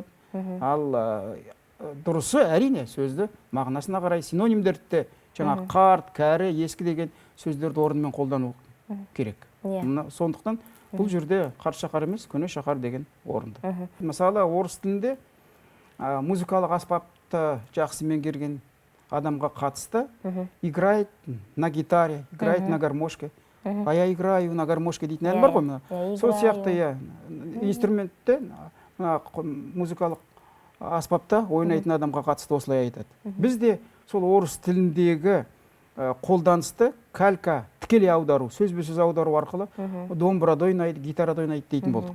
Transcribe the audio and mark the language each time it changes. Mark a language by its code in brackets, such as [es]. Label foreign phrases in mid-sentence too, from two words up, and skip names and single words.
[kk] Ал дұрысы әрине сөзді мағынасына қарай синонимдерді жаңа қарт, кәрі, ескі деген сөздерді орнымен қолдану керек. Сондықтан бұл жерде қарт шақар емес, көне шақар деген орынды. Мысалы, орыс тілінде музыкалық аспапты жақсы меңгерген адамға қатысты [ru] играет на гитаре, играет на гармошке, а я играю на гармошке [kk] дейтін ән бар ғой. Сол сияқты инструментте музыкалық аспапта ойнайтын адамға қатысты осылай айтады. Біз де сол орыс тіліндегі қолданысты калька, тікелей аудару, сөзбе-сөз аудару арқылы домбырада ойнайды, гитарада ойнайды дейтін болдық.